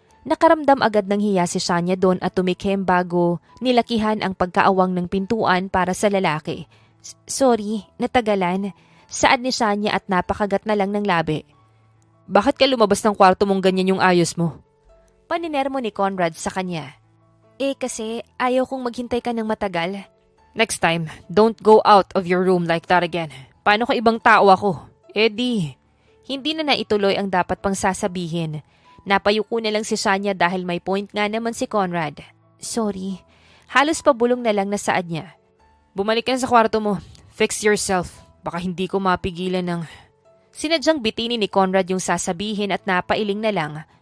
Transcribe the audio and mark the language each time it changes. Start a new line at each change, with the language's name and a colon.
Filipino: Nakaramdam agad ng hiya si Sanya doon at tumikim bago nilakihan ang pagkaawang ng pintuan para sa lalaki. Sorry, natagalan. Saad ni Sanya at napakagat na lang ng labi. Bakit ka lumabas ng kwarto mong ganyan yung ayos mo? Paninermo ni Conrad sa kanya. Kasi ayaw kong maghintay ka ng matagal.
English: Next time, don't go out of your room like that again.
Filipino: Paano kung ibang tao ako? Hindi na naituloy ang dapat pang sasabihin. Napayuko na lang si Sanya dahil may point nga naman si Conrad. Sorry. Halos pabulong na lang na saad niya. Bumalik ka na sa kwarto mo.
English: Fix yourself.
Filipino: Baka hindi ko mapigilan ng... Sinadyang bitinin ni Conrad yung sasabihin at napailing na lang.